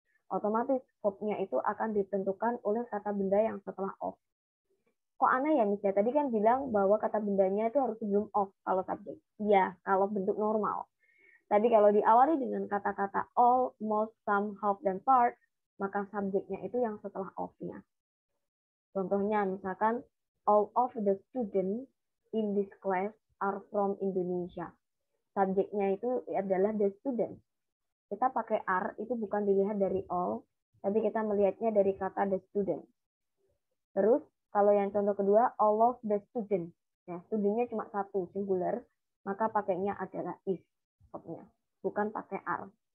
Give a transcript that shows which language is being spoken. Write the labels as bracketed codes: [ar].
[id] Otomatis verbnya itu akan ditentukan oleh kata benda yang setelah of. Kok aneh ya misalnya tadi kan bilang bahwa kata bendanya itu harus sebelum of kalau subjek. Iya, kalau bentuk normal. Tapi kalau diawali dengan kata-kata all, most, some, half, dan part, maka subjeknya itu yang setelah of-nya. Contohnya misalkan [en] all of the students in this class are from Indonesia. [id] Subjeknya itu adalah the students. Kita pakai are itu bukan dilihat dari all, tapi kita melihatnya dari kata the student. Terus kalau yang contoh kedua, all of the students, ya studentnya cuma satu singular, maka pakainya adalah is, bukan pakai are.